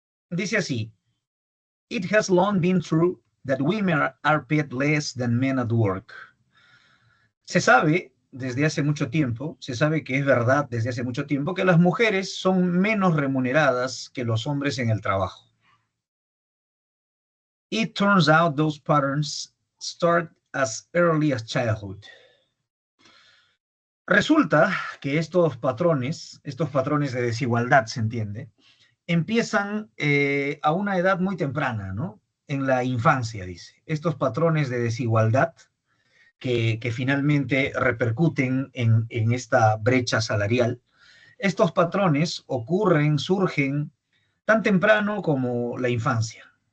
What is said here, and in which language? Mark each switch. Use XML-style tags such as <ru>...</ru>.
<es>Dice así,</es> <en>it has long been true that women are paid less than men at work.</en> <es>Se sabe desde hace mucho tiempo, se sabe que es verdad desde hace mucho tiempo que las mujeres son menos remuneradas que los hombres en el trabajo.</es> <en>It turns out those patterns start as early as childhood.</en> <es>Resulta que estos patrones de desigualdad, se entiende, empiezan a una edad muy temprana, ¿no? En la infancia, dice. Estos patrones de desigualdad que finalmente repercuten en esta brecha salarial, estos patrones surgen tan temprano como la infancia.</es>